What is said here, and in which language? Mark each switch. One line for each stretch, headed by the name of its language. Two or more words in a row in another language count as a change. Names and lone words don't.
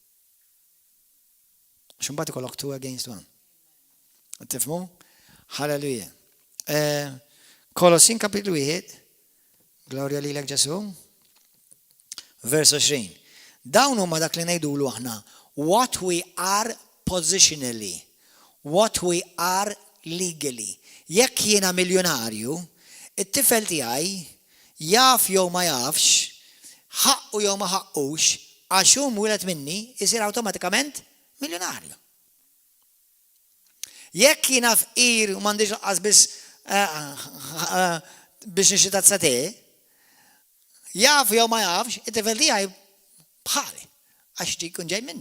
Maltese: Għax mbagħad ikollok 2 against 1. Tifhmu? Halleluja. Kolossin kapitlu 1, Glorja lilek Ġesu, vers 20. Dawn huma dak li ngħidulu aħna
English: what we are positionally, what we are legally.
Maltese: Jekk jiena miljonarju, it-tifel tiegħi jaf jew ma jafx, ħaqqu jew ma ħaqqux, għax hu mwieled minni isir awtomatikament miljonarju. Jekk jiena fqir u m'għandix laqqas biex nixi tazza teh, jaf jew ma jafx, it-tifel tiegħi bħali, għax jkun ġej minni.